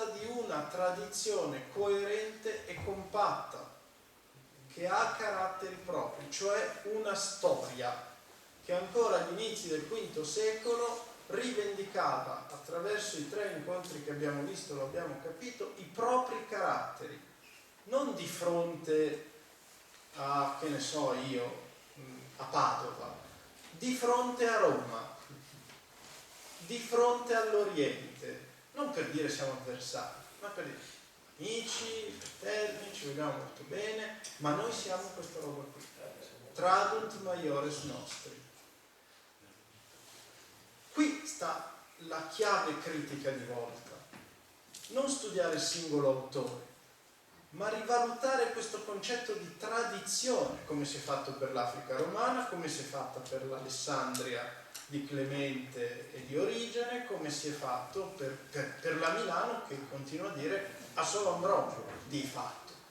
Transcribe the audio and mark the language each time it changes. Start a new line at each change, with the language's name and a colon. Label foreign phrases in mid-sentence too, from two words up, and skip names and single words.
Italian: di una tradizione coerente e compatta, che ha caratteri propri, cioè una storia che ancora agli inizi del V secolo rivendicava, attraverso i 3 incontri che abbiamo visto, lo abbiamo capito, i propri caratteri, non di fronte a, che ne so io, a Padova, di fronte a Roma, di fronte all'Oriente, non per dire siamo avversari, ma per dire amici, fraterni, ci vogliamo molto bene, ma noi siamo questa roba qui,
Latin: tradunt maiores nostri.
Italian: Qui sta la chiave critica di volta, non studiare il singolo autore, ma rivalutare questo concetto di tradizione, come si è fatto per l'Africa romana, come si è fatta per l'Alessandria di Clemente e di Origene, come si è fatto per la Milano, che continua a dire a solo Ambrogio, di fatto.